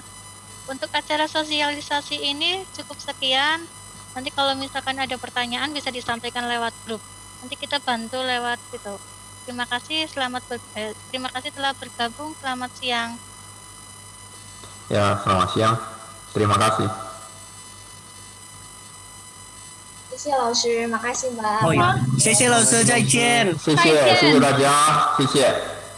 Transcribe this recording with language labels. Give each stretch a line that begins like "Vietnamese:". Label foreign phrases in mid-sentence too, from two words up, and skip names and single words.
Indonesian: Untuk acara sosialisasi ini cukup sekian. Nanti kalau misalkan ada pertanyaan bisa disampaikan lewat grup. Nanti kita bantu lewat itu. Terima kasih, terima kasih telah bergabung. Selamat siang. Ya, selamat siang. Terima kasih.
Chinese: 谢谢老师，马开心吧。谢谢老师，再见。谢谢大家，谢谢。